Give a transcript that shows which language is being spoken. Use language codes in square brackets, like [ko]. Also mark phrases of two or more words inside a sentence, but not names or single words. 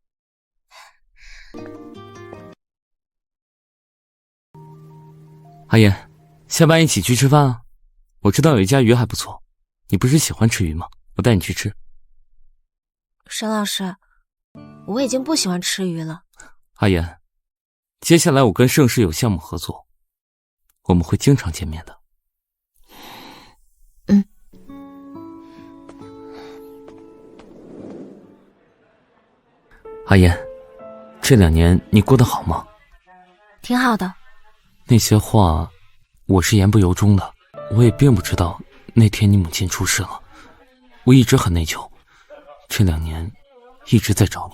[zh] 阿言，下班一起去吃飯啊！我知道有一家魚還不錯，你不是喜歡吃魚嗎？我帶你去吃。沈老師，我已經不喜歡吃魚了。阿言，接下來我跟盛世有項目合作，我們會經常見面的。阿言，这2年你过得好吗？挺好的。那些话我是言不由衷的，我也并不知道那天你母亲出事了，我一直很内疚，这2年一直在找你。